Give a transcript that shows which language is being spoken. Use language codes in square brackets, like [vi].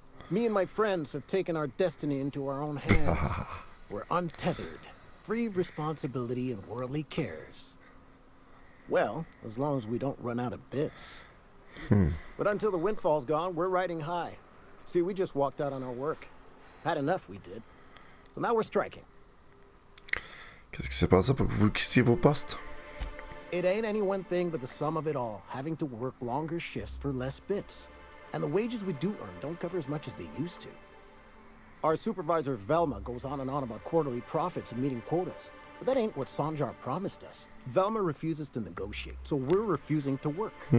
[en] Me and my friends have taken our destiny into our own hands. We're untethered, free of responsibility and worldly cares. Well, as long as we don't run out of bits. But until the windfall's gone, we're riding high. See, we just walked out on our work. Had enough, we did. So now we're striking. [fr] Qu'est-ce qui s'est passé pour que vous quissiez vos postes? [en] It ain't any one thing but the sum of it all, having to work longer shifts for less bits. And the wages we do earn don't cover as much as they used to. Our supervisor Velma goes on and on about quarterly profits and meeting quotas. But that ain't what Sanjar promised us. Velma refuses to negotiate, so we're refusing to work.